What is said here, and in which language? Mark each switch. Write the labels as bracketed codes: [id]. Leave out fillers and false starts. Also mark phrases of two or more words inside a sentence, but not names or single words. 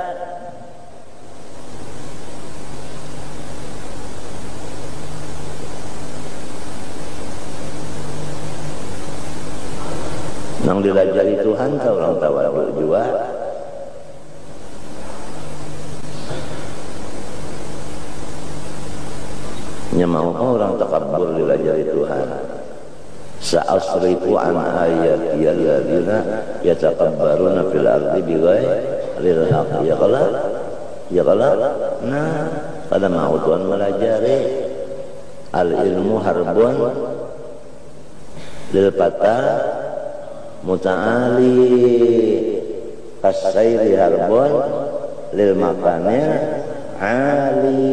[bjn] Nang dilajari Tuhan tahu orang tawaduk juga. Nya mau orang takabur dilajari Tuhan. [ar] سأصرف عن آياتي الذين يتكبرون في الأرض بغير الحق. [bjn] Ya kalau nah pada mau Tuhan melajari [ar] العلم حرب للفتى المتعالي كالسيل حرب للمكان العالي.